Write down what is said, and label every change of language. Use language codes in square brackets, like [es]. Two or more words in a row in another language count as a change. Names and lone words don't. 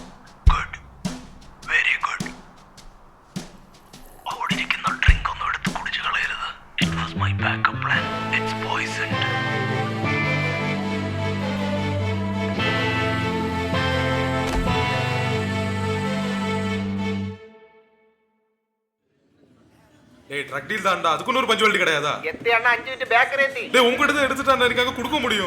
[en] Good, very good. [ml] അവിടെ ഇരിക്കുന്ന ഡ്രിങ്ക് ഒന്നും എടുത്ത് കുടിച്ചു കളയരുത്. [en] It was my backup plan. It's poisoned. [ta] ட்ரக் டீல் தான்டா, அதுக்குன்னு ஒரு பஞ்சுவாலிட்டி கிடையாதா? எத்தி அண்ணா 5 மினிட் பேக்கரி எத்தி. டேய் உங்ககிட்ட எடுத்துட்டானே, எனக்கு கொடுக்க முடியும்.